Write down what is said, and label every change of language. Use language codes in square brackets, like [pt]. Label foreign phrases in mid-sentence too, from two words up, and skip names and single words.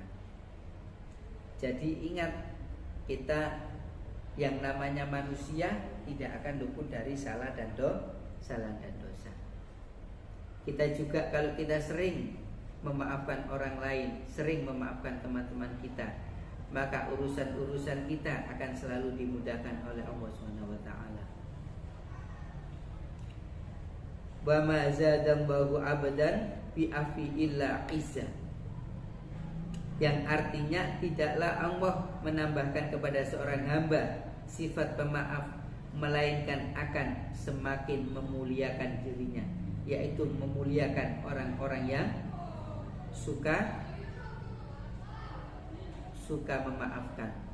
[id] Jadi ingat, kita yang namanya manusia tidak akan luput dari salah dan dosa. Kita juga kalau kita sering memaafkan orang lain, sering memaafkan teman-teman kita, maka urusan-urusan kita akan selalu dimudahkan oleh Allah [ar] سبحانه وتعالى. وما زاد الله عبدا بعفو إلا عزا. [id] Yang artinya tidaklah Allah menambahkan kepada seorang hamba sifat pemaaf, melainkan akan semakin memuliakan dirinya, yaitu memuliakan orang-orang yang suka memaafkan.